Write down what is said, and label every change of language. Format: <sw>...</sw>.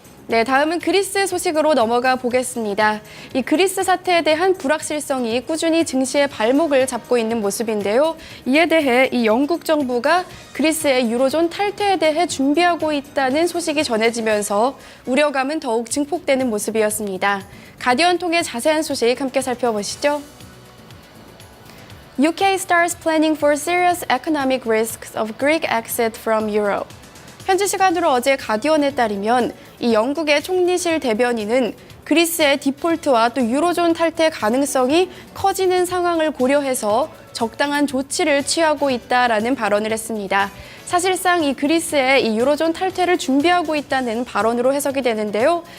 <ko>네, 다음은 그리스 소식으로 넘어가 보겠습니다. 이 그리스 사태에 대한 불확실성이 꾸준히 증시의 발목을 잡고 있는 모습인데요. 이에 대해 이 영국 정부가 그리스의 유로존 탈퇴에 대해 준비하고 있다는 소식이 전해지면서 우려감은 더욱 증폭되는 모습이었습니다. 가디언 통해 자세한 소식 함께 살펴보시죠.</ko> <en>UK starts planning for serious economic risks of Greek exit from Euro.</en> <ko>현지 시간으로 어제 가디언에 따르면 이 영국의 총리실 대변인은 그리스의 디폴트와 또 유로존 탈퇴 가능성이 커지는 상황을 고려해서 적당한 조치를 취하고 있다라는 발언을 했습니다. 사실상 이 그리스의 이 유로존 탈퇴를 준비하고 있다는 발언으로 해석이 되는데요.</ko>